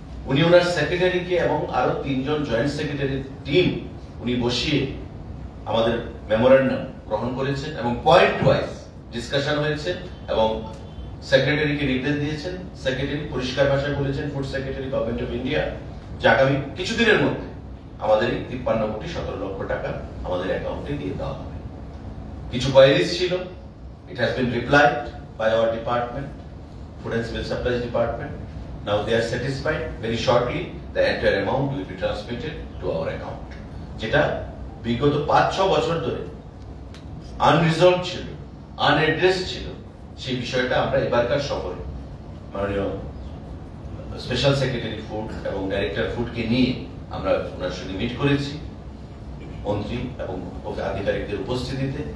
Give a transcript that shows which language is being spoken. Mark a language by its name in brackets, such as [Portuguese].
[Bangla] উনি ওনার সেক্রেটারিকে এবং আরো 3 জন জয়েন্ট সেক্রেটারির টিম উনি বসিয়ে আমাদের মেমোরেন্ডাম গ্রহণ করেছেন এবং পয়েন্ট ওয়াইজ ডিসকাশন হয়েছে এবং সেক্রেটারিকে নির্দেশ দিয়েছেন। সেক্রেটারি পরিষ্কার ভাষায় বলেছেন, food secretary government of India, যে আগামী কিছুদিনের মধ্যে আমাদের 53 কোটি 17 লক্ষ টাকা আমাদের অ্যাকাউন্টে দিয়ে দেওয়া হবে। কিছু কোয়ারিজ ছিল, [English] it has been replied by our department, Food and Civil Supplies Department. Now they are satisfied. Very shortly the entire amount will be transmitted to our account. [Bangla] যেটা বিগত 5-6 বছর ধরে আনরিজলভ ছিল, আনএড্রেস ছিল, সেই বিষয়টা আমরা এবারকার সফরে মাননীয় স্পেশাল সেক্রেটারি ফুড এবং ডাইরেক্টর ফুডকে নিয়ে আমরা ওনার সঙ্গে মিট করেছি মন্ত্রী এবং আধিকারিকদের উপস্থিতিতে।